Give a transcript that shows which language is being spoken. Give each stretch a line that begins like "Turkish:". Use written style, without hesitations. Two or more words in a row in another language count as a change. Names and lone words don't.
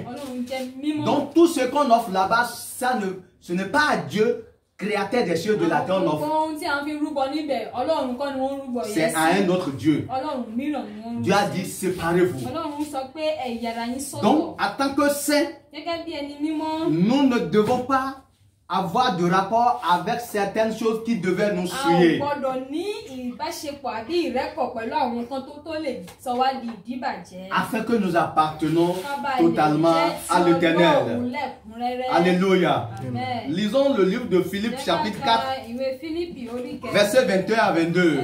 French: Donc tout ce qu'on offre là-bas, ce n'est pas à Dieu, créateur des cieux et de la terre, on offre. C'est à un autre Dieu. Dieu a dit séparez-vous. Donc, en tant que saints, nous ne devons pas avoir de rapport avec certaines choses qui devaient nous
Yoruba: A ò
French: souiller.
Yoruba: gbọ́dọ̀ ní ìbáṣepọ̀ àbí ìrẹ́pọ̀ pẹ̀lú àwọn nǹkan tó lè sọ wá di ìdíbàjẹ́.
French: Afin que nous appartenons
Yoruba: Ká bá lè
French: totalement
Yoruba: jẹ́
French: à
Yoruba: ti
French: l'Éternel.
Yoruba: Ọlọ́run lẹ́kùnrẹ́rẹ́.
French: Alléluia. Amen. Lisons le livre de Philippe
Yoruba: Jẹ́ ká
French: chapitre
Yoruba: ka 4, ìwé Fílípì orí kẹrin.
French: versets 21 à 22.